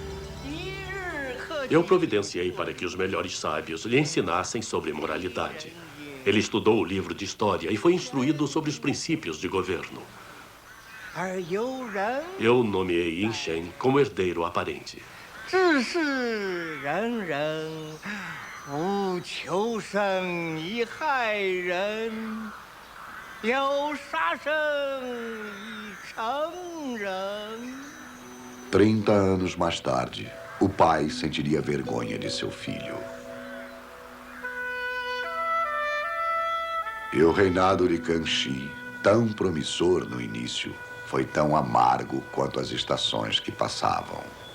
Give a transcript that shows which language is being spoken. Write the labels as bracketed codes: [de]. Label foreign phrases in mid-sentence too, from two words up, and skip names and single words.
[pt] Eu providenciei para que os melhores sábios lhe ensinassem sobre moralidade. Ele estudou o livro de história e foi instruído sobre os princípios de governo. Eu nomeei Yin Shen como herdeiro aparente. [zh] " 不求生以害人，有杀生以成仁。" [pt] 30 anos mais tarde, o pai sentiria vergonha de seu filho. E o reinado de Kanshi, tão promissor no início, foi tão amargo quanto as estações que passavam.